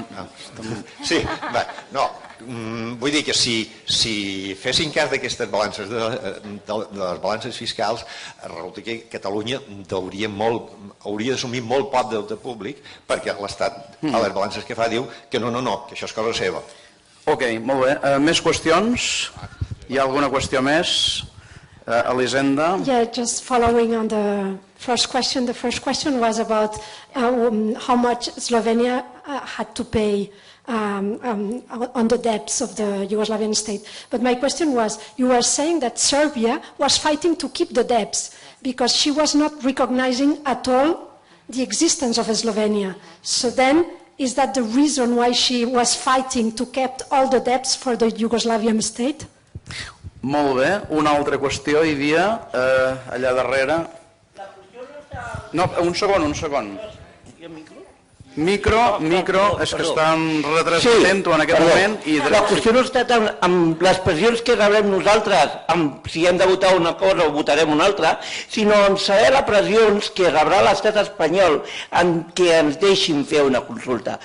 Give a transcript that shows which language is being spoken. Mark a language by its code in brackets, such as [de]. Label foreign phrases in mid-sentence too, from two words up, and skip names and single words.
[ca] Sí, no, vull dir que si fessin cas d'aquestes balances, de les balances fiscals, resulta que Catalunya hauria d'assumir molt poc deute públic perquè l'Estat, a les balances que fa, diu que no, que això és cosa seva. Ok, molt bé. Més qüestions? Hi ha alguna qüestió més? Elisenda? [en] Yeah, just following on the first question. The first question was about how much Slovenia had to pay on the debts of the Yugoslavian state. But my question was, you were saying that Serbia was fighting to keep the debts because she was not recognizing at all the existence of Slovenia. So then, is that the reason why she was fighting to keep all the debts for the Yugoslavian state? [ca] Molt bé. Una altra qüestió hi havia allà darrere. No, un segon. Micro, és que estan retransmetent-ho en aquest moment. La qüestió no està tant amb les pressions que rebrem nosaltres, amb si hem de votar una cosa o votarem una altra, sinó en saber les pressions que rebrà l'estat espanyol en què ens deixin fer una consulta.